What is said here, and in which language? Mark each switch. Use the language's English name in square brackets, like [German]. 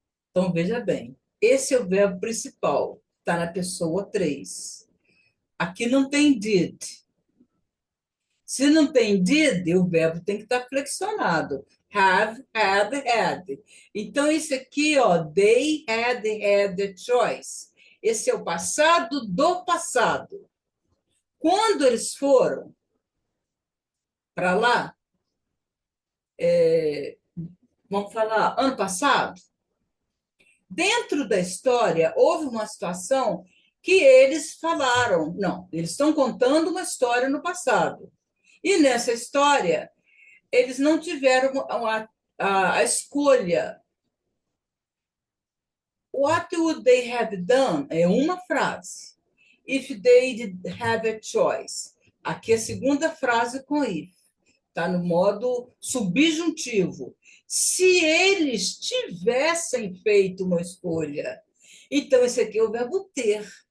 [Portuguese] Então, veja bem, esse é o verbo principal, está na pessoa 3. Aqui não tem did. Se não tem did, o verbo tem que estar flexionado. [English] Have, had. [Portuguese] Então, isso aqui, ó, [English] they had a choice. [Portuguese] Esse é o passado do passado. Quando eles foram para lá, vamos falar, ano passado, dentro da história, houve uma situação que eles falaram. Não, eles estão contando uma história no passado. E nessa história, eles não tiveram a escolha. [English] What would they have done? [Portuguese] É uma frase. [English] If they did have a choice. [Portuguese] Aqui é a segunda frase com if. Está no modo subjuntivo. Se eles tivessem feito uma escolha. Então, esse aqui é o verbo ter.